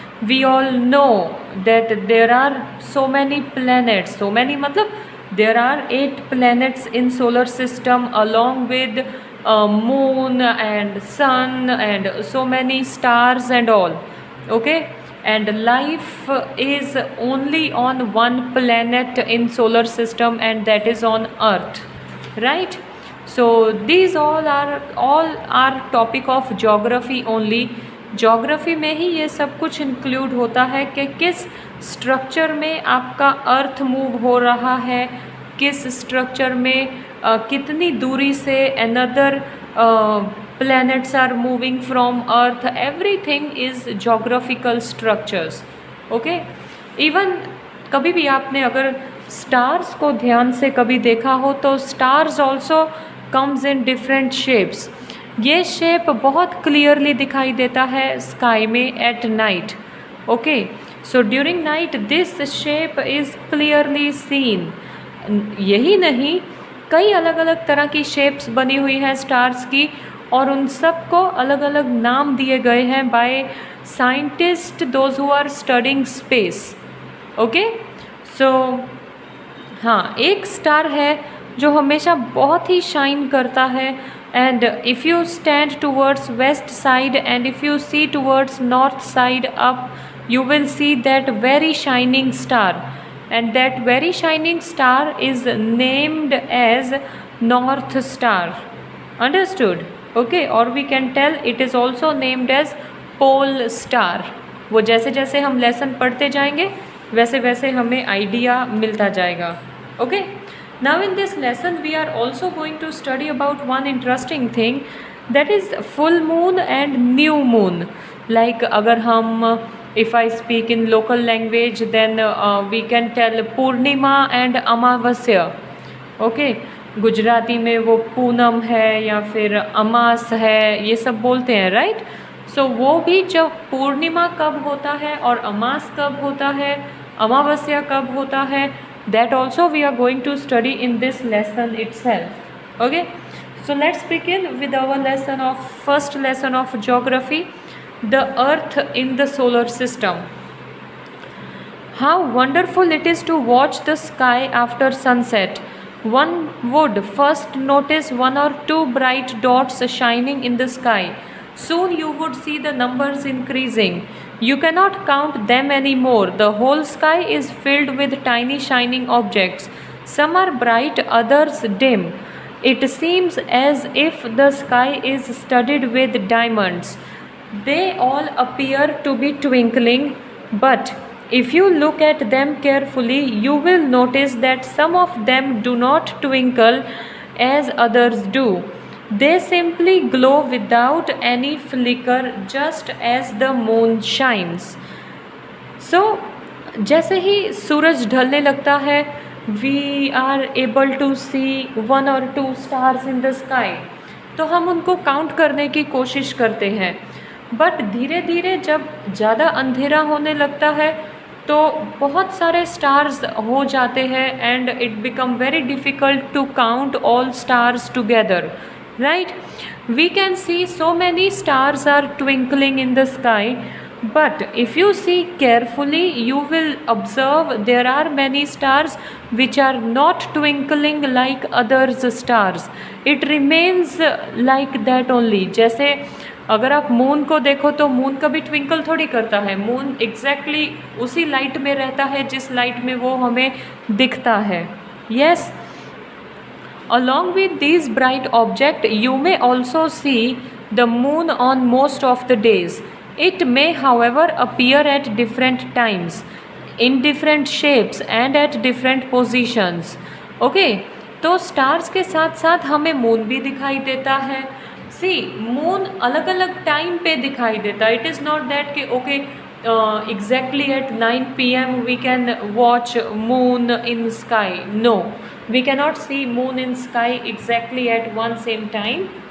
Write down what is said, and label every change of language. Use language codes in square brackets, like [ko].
[en] We all know that there are so many planets, so many matlab there are 8 planets in solar system, along with moon and sun and so many stars and all. Okay, and life is only on one planet in solar system, and that is on Earth, right? So these all are topic of geography only. [hi] geography में ही ये सब कुछ include होता है कि किस structure में आपका अर्थ मूव हो रहा है, किस स्ट्रक्चर में कितनी दूरी से [en] Another planets are moving from earth. Everything is geographical structures. Okay, even [hi] कभी भी आपने अगर stars को ध्यान से कभी देखा हो तो [en] stars also comes in different shapes. [hi] ये शेप बहुत क्लियरली दिखाई देता है स्काई में [en] At night. Okay, so during night this shape is clearly seen. [hi] यही नहीं, कई अलग अलग तरह की शेप्स बनी हुई हैं स्टार्स की, और उन सब को अलग अलग नाम दिए गए हैं [en] By scientist, those who are studying space. Okay, so हाँ, [hi] एक स्टार है जो हमेशा बहुत ही शाइन करता है, [en] and if you stand towards west side and if you see towards north side up, you will see that very shining star, and that very shining star is named as North Star. Understood? Okay, or we can tell it is also named as Pole Star. [hi] वो जैसे जैसे हम lesson पढ़ते जाएंगे वैसे वैसे हमें idea मिलता जाएगा. [en] Okay, now in this lesson we are also going to study about one interesting thing, that is full moon and new moon. Like [hi] अगर हम [en] if I speak in local language, then we can tell Purnima and Amavasya. [hi] Okay, Gujarati में वो पूनम है या फिर अमास है, ये सब बोलते हैं, राइट? सो वो भी जब पूर्णिमा कब होता है और अमास कब होता है, अमावस्या कब होता है, [en] that also we are going to study in this lesson itself. Okay, so let's begin with our lesson of first lesson of geography, the Earth in the solar system. How wonderful it is to watch the sky after sunset. One would first notice 1 or 2 bright dots shining in the sky. Soon you would see the numbers increasing. You cannot count them anymore. The whole sky is filled with tiny shining objects. Some are bright, others dim. It seems as if the sky is studded with diamonds. They all appear to be twinkling, but If you look at them carefully, you will notice that some of them do not twinkle as others do. They simply glow without any flicker, just as the moon shines. [hi] So, जैसे ही सूरज ढलने लगता है, [en] we are able to see 1 or 2 stars in the sky, [hi] तो हम उनको count करने की कोशिश करते हैं. बट धीरे धीरे जब ज़्यादा अंधेरा होने लगता है तो बहुत सारे स्टार्स हो जाते हैं [en] And it become very difficult to count all stars together, right. We can see so many stars are twinkling in the sky, but if you see carefully you will observe there are many stars which are not twinkling like others stars. It remains like that only. [hi] जैसे अगर आप moon को देखो तो moon कभी twinkle थोड़ी करता है, मून एग्जैक्टली उसी लाइट में रहता है जिस लाइट में वो हमें दिखता है. [en] Yes, along with these bright objects you may also see the moon on most of the days. It may however appear at different times, in different shapes and at different positions. [hi] Okay, तो stars के साथ साथ हमें moon भी दिखाई देता है. [en] see, [hi] moon अलग अलग टाइम पे दिखाई देता है. [en] It is not that कि okay exactly at 9 PM we can watch moon in sky. No, we cannot see moon in sky exactly at one same time.